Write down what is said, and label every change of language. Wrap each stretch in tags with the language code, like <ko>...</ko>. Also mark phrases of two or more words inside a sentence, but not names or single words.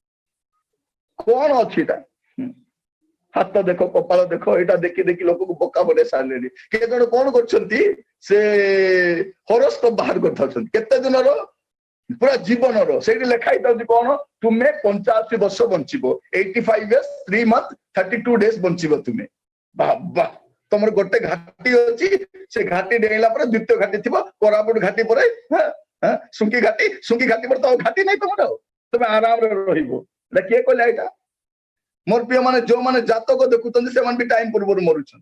<or>କଣ ଅଛି ଏଟା? ହାତ ଦେଖ, କପାଳ ଦେଖ, ଏଇଟା ଦେଖି ଦେଖି ଲୋକକୁ ବୋକା ବନେଇ ସାରିଲେଣି। କେତେ ଜଣ କଣ କରୁଛନ୍ତି, ସେ ହରସ୍କୋପ ବାହାର କରିଥାଉଛନ୍ତି, କେତେ ଦିନର ପୁରା ଜୀବନର। ସେଇଠି ଲେଖା ହେଇଥାଉଛି କଣ, ତୁମେ 85 ବର୍ଷ ବଞ୍ଚିବ,</or> <en>85 years 3 months 32 days</en> <or>ବଞ୍ଚିବ ତୁମେ। ବାବା, ତମର ଗୋଟେ ଘାଟି ଅଛି, ସେ ଘାଟି ଡେଇଁଲା ପରେ ଦ୍ୱିତୀୟ ଘାଟି ଥିବ, କୋରାପୁଟ ଘାଟି ପରେ ସୁଙ୍କି ଘାଟି, ସୁଙ୍କି ଘାଟି ପରେ ତ ଆଉ ଘାଟି ନାହିଁ ତମର, ତମେ ଆରାମରେ ରହିବ। ଏଟା କିଏ କହିଲା ଏଇଟା? ମୋର ପ୍ରିୟ ମାନେ, ଯୋଉମାନେ ଜାତକ ଦେଖୁଛନ୍ତି ସେମାନେ ବି ଟାଇମ ପୂର୍ବରୁ ମରୁଛନ୍ତି।</or>